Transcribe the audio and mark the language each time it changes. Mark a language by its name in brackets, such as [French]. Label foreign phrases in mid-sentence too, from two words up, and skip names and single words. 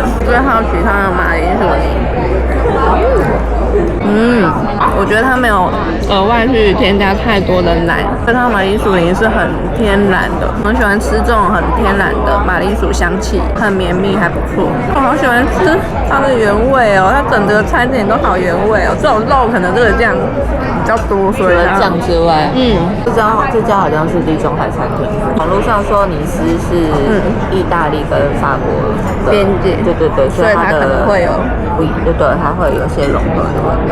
[Chinese] 最好奇它的馬鈴薯泥，我覺得它沒有額外去添加太多的奶，所以它馬鈴薯泥是很天然的。我喜歡吃這種很天然的馬鈴薯香氣，很綿密，還不錯。我好喜歡吃它的原味哦，它整個餐點都好原味哦。這種肉可能這個醬比較多，所以除了醬之外，這家好像是地中海餐廳。網絡上說尼斯是意大利跟法國的邊界，對，所以它可能會有它會有些融合的味道。